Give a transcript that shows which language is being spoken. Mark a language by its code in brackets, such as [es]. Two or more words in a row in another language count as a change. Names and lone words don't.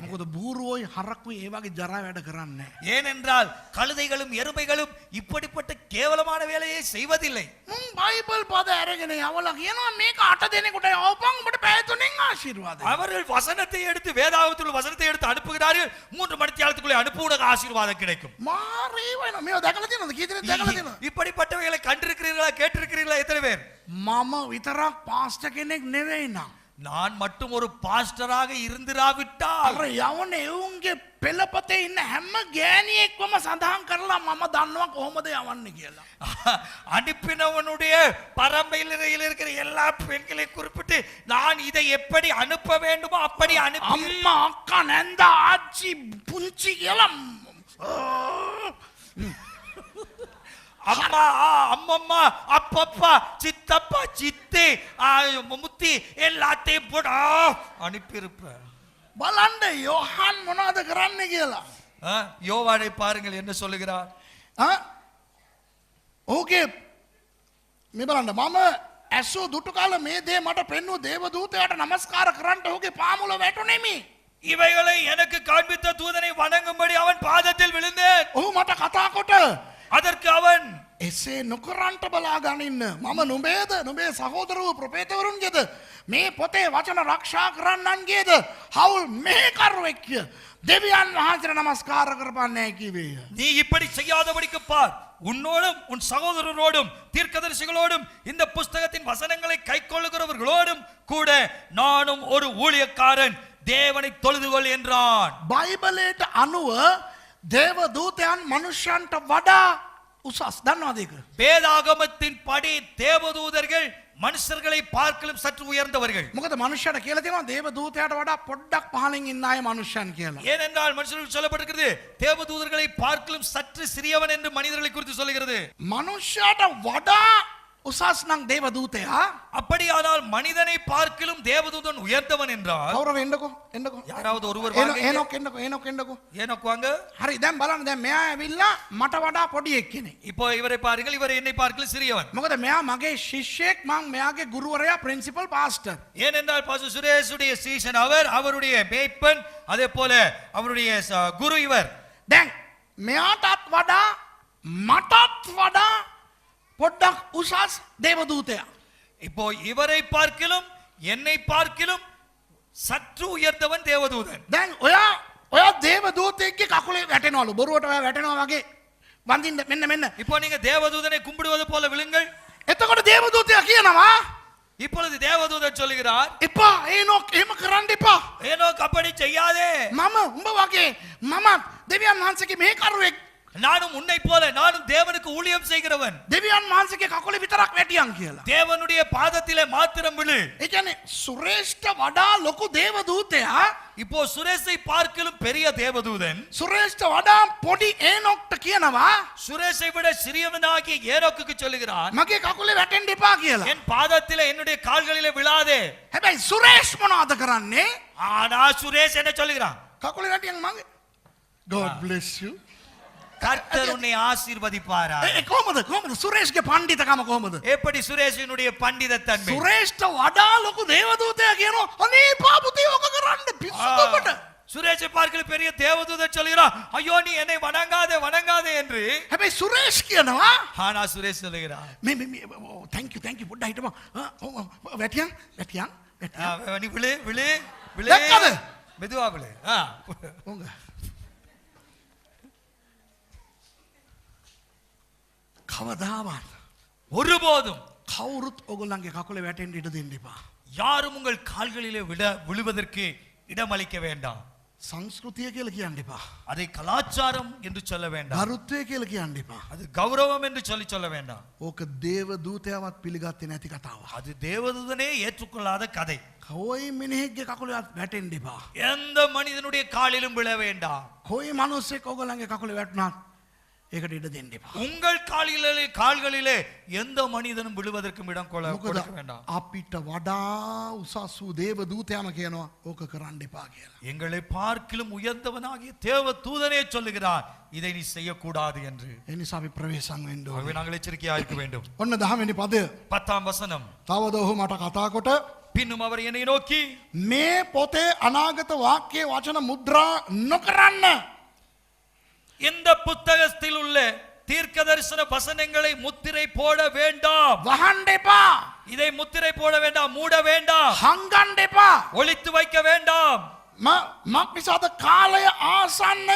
[si] මොකද බූරුවෝයි හරක්කුයි ඒ වගේ ජරා වැඩ කරන්නේ නැහැ. [ta] ஏனென்றால் கழுதைகளும் எருமைகளும் இப்படிப்பட்ட கேவலமான வேலையை செய்வதில்லை. [si] මුන් බයිබල් පද අරගෙන යවලා කියනවා මේක 8 දෙනෙකුට යවපන් ඔබට පැය 3න් ආශිර්වාදයි. [ta] அவர்கள் வசனத்தை எடுத்து வேதாகமத்தில் வசனத்தை எடுத்து அனுப்புகிறார்கள். 3 மணித்தியாலத்துக்குள்ளே அனுப்புவதற்கு ஆசீர்வாதம் கிடைக்கும். [si] මාරේ වෙනවා. මේව දැකලා තියෙනවද? කී දෙනෙක් දැකලා තියෙනවද? [ta] இப்படிப்பட்டவைகளை கண்டிருக்கிறீர்களா கேட்டிருக்கிறீர்களா எத்தனை பேர்? [si] මම විතරක් පාස්ටර් කෙනෙක් නෙවෙයි නං. [ta] நான் மட்டும் ஒரு பாஸ்டராக இருந்திராவிட்டால் [si] අර යවන එවුන්ගේ පෙළපතේ ඉන්න හැම ගෑණියෙක්වම සඳහන් කරලා මම දන්නවා කොහොමද යවන්නේ කියලා. [ta] அனுப்பினவனுடைய பரம்பரையில் இருக்கிற எல்லா பெண்களையும் குறிப்பிட்டு நான் இதை எப்படி அனுப்ப வேண்டுமோ அப்படி அனுப்பி [si] අම්මා අක්කා නැන්ද ආච්චි පුංචි කියලා [ta] அம்மா அம்மம்மா அப்பப்பா சித்தப்பா சித்தி முத்தி எல்லாத்தையும் போட அனுப்பியிருப்பேன். [si] බලන්න යෝහන් මොනවද කරන්නේ කියලා. [ta] யோவானை பாருங்கள் என்ன சொல்லுகிறார். [si] ඕකේ මේ බලන්න මම ඇසු දුටු කාල මේ දේ මට පෙන්වූ දේවදූතයාට නමස්කාර කරන්න ඔහුගේ පාමුල වැටුණෙමි. [ta] இவைகளை எனக்கு காண்பித்த தூதனை வணங்கும்படி அவன் பாதத்தில் விழுந்தேன். [si] ඔහු මට කතා කොට [ta] அதற்கு அவன் [si] එසේ නොකරන්ට බලා ගනින්න මම නුඹේද නුඹේ සහෝදර වූ ප්‍රපේතවරුන්ගේද මේ පොතේ වචන රක්ෂා කරන්නන්ගේද හවුල් මෙහෙකරුවෙක්ය දෙවියන් වහන්සේට නමස්කාර කරපන්නේ කිවේය. [ta] நீ இப்படி செய்யாதபடிக்கு பார், உன்னோடும் உன் சகோதரரோடும் தீர்க்கதரிசிகளோடும் இந்த புஸ்தகத்தின் வசனங்களை கைக்கொள்ளுகிறவர்களோடும் கூட நானும் ஒரு ஊழியக்காரன் தேவனை தொழுதுகொள் என்றான். [si] බයිබලයට අනුව දේවදූතයන් මනුෂ්‍යයන්ට වඩා උසස්. දන්නවද ඒක? [ta] வேதாகமத்தின் படி தேவதூதர்கள் மனுஷர்களை பார்க்கலும் சற்று உயர்ந்தவர்கள். [si] මොකද මනුෂ්‍යයට කියලා තියෙනවා දේවදූතයාට වඩා පොඩ්ඩක් පහලින් ඉන්න අය මනුෂ්‍යයන් කියලා. [ta] ஏனென்றால் மனுஷர்களுக்கு சொல்லப்பட்டிருக்கிறது தேவதூதர்களை பார்க்கலும் சற்று சிறியவன் என்று மனிதர்களை குறித்து சொல்லுகிறது. [si] මනුෂ්‍යයට වඩා උසස් නම් දේවදූතයා [ta] அப்படியானால் மனிதனை பார்க்கலும் தேவதூதன் உயர்ந்தவன் என்றால் [si] කවුරු එන්නකෝ එන්නකෝ [ta] யாராவது ஒருவர் [si] එනොක් එන්නකෝ [ta] ஏனோக்கு வாங்க. [si] හරි දැන් බලන්න දැන් මෙයා ඇවිල්ලා මට වඩා පොඩි එක්කෙනෙක්. [ta] இப்போ இவரை பாருங்கள், இவர் என்னை பார்க்கலும் சிறியவன். [si] මොකද මෙයා මගේ ශිෂ්‍යෙක් මං මෙයාගේ ගුරුවරයා [en] principal pastor. [ta] ஏனென்றால் பாஸ்டர் சுரேஷுடைய சீஷன் அவர், அவருடைய மேய்ப்பன், அதே போல அவருடைய குரு இவர். [si] දැන් මෙයාටත් වඩා මටත් වඩා පොඩ්ඩක් උසස් දේවදූතයා. [ta] இப்போ இவரை பார்க்கலும் என்னை பார்க்கலும் சற்று உயர்ந்தவன் தேவதூதன். [si] දැන් ඔයා දේවදූතයෙක්ගේ කකුලේ වැටෙනවලු බොරුවට ඔයා වැටෙනවා වගේ වඳින්න මෙන්න [ta] இப்போ நீங்க தேவதூதனை கும்பிடுவது போல விழுங்கள். [si] එතකොට දේවදූතයා කියනවා [ta] இப்பொழுது தேவதூதன் சொல்லுகிறார், [si] එපා ඒනොක් එහෙම කරන්න එපා. [ta] ஏனோக்கு அப்படி செய்யாதே, [si] මම උඹ වගේ මමත් දෙවියන් වහන්සේගේ මෙහෙකරුවෙක්. [ta] நானும் உன்னை போல நானும் தேவனுக்கு ஊழியம் செய்கிறவன். [si] දෙවියන් වහන්සේගේ කකුලේ විතරක් වැටියන් කියලා. [ta] தேவனுடைய பாதத்திலே மாத்திரம் விழு. [si] ඒ කියන්නේ සුරේෂ්ට වඩා ලොකු දේවදූතයා [ta] இப்போ சுரேஷை பார்க்கலும் பெரிய தேவதூதன் [si] සුරේෂ්ට වඩා පොඩි ඒනොක්ට කියනවා [ta] சுரேஷை விட சிறியவனாகிய ஏனோக்குக்கு சொல்லுகிறான், [si] මගේ කකුලේ වැටෙන්න එපා කියලා. [ta] என் பாதத்திலே என்னுடைய கால்களிலே விழாதே. [si] හැබැයි සුරේෂ් මොනවද කරන්නේ? [ta] ஆனா சுரேஷ் என்ன சொல்லுகிறான்? [si] කකුලේ වැටියන් මගේ. [en] God bless you. [ta] கர்த்தர் உன்னை ஆசீர்வதிப்பாரா. [si] කොහොමද සුරේෂ්ගේ පණ්ඩිතකම කොහොමද? [ta] எப்படி சுரேஷினுடைய பண்டிதத்தன்மை? [si] සුරේෂ්ට වඩා ලොකු දේවදූතයා කියනවා අනේ පාපුතේ ඔක කරන්න පිස්සුද ඔබට. [ta] சுரேஷை பார்க்கிற பெரிய தேவதூதன் சொல்கிறான் ஐயோ நீ என்னை வணங்காதே வணங்காதே என்று. [si] හැබැයි සුරේෂ් කියනවා [ta] ஆனா சுரேஷ் சொல்லுகிறான் [si] මේ [en] thank you [si] පොඩ්ඩක් හිටපන්. වැටියන් [ta] நீ விழு விழு விழு [si] දැක්කද? [ta] மெதுவா விழு. [si] උංග කවදාවත් [ta] ஒருபோதும் [si] කවුරුත් ඔගොල්ලන්ගේ කකුලේ වැටෙන්න ඉඩ දෙන්න එපා. [ta] யாரும் உங்கள் கால்களிலே விழுவதற்கு இடமளிக்க வேண்டாம். [si] සංස්කෘතිය කියලා කියන්න එපා. [ta] அதை கலாச்சாரம் என்று சொல்ல வேண்டாம். [si] ගරුත්වය කියලා කියන්න එපා. [ta] அது கௌரவம் என்று சொல்ல வேண்டாம். [si] ඕක දේව දූතයාවත් පිළිගත්තේ නැති කතාවක්. [ta] அது தேவதூதனே ஏற்றுக்கொள்ளாத கதை. [si] කොයි මිනිහෙක්ගේ කකුලේ වැටෙන්න එපා. [ta] எந்த மனிதனுடைய காலிலும் விழ வேண்டாம். [si] කොයි මිනිස්සෙක් ඔයගොල්ලන්ගේ කකුලේ වැටුණත් ඒකට ඉඩ දෙන්න එපා. [ta] உங்கள் கால்களிலே எந்த மனிதனும் விழுவதற்கும் இடம் கொடுக்க வேண்டாம். [si] අපිට වඩා උසස් වූ දේව දූතයාම කියනවා ඕක කරන්න එපා කියලා. [ta] எங்களை பார்க்கிலும் உயர்ந்தவனாகிய தேவ தூதனே சொல்லுகிறார் இதை நீ செய்யக்கூடாது என்று. [si] ඒ නිසා අපි ප්‍රවේශම් වෙන්න [ta] ஆகவே [si] ඕනේ. [ta] நாங்கள் எச்சரிக்கையா இருக்க வேண்டும். [si] ඔන්න 10 වෙනි පදය. [ta] 10ஆம் வசனம். [si] තවද ඔහු මට කතා කොට [ta] பின்னும் அவர் என்னை நோக்கி [si] මේ පොතේ අනාගත වාක්‍ය වචන මුද්‍රා නොකරන්න. [ta] இந்த புத்தகத்தில் உள்ள தீர்க்க தரிசன வசனங்களை முத்திரை போட வேண்டாம். [si] වහන්න එපා. [ta] இதை முத்திரை போட வேண்டாம், மூட வேண்டாம், [si] හංගන්න එපා. [ta] ஒளித்து வைக்க வேண்டாம். [si] මක්නිසාද කාලය ආසන්නය.